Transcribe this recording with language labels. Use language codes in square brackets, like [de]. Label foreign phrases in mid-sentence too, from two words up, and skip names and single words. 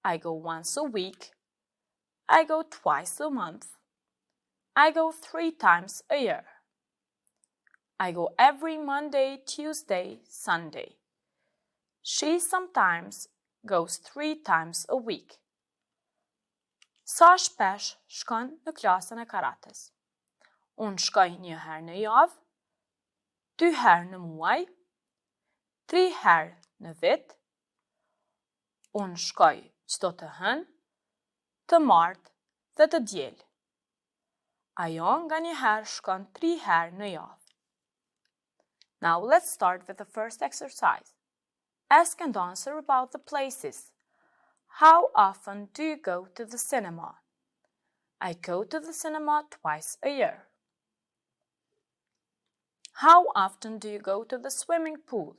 [en] I go once a week. I go twice a month. I go 3 times a year. I go every Monday, Tuesday, Sunday. She sometimes goes 3 times a week. [sq] Sa shpesh shkon në klasën e karates? Unë shkoj 1 herë në javë, 2 herë në muaj, 3 herë në vit. Unë shkoj çdo të hënë, të martë dhe të diel. Ajo nganjëherë shkon 3 herë në javë. [en] Now let's start with the first exercise. Ask and answer about the places. How often do you go to the cinema? I go to the cinema twice a year. How often do you go to the swimming pool?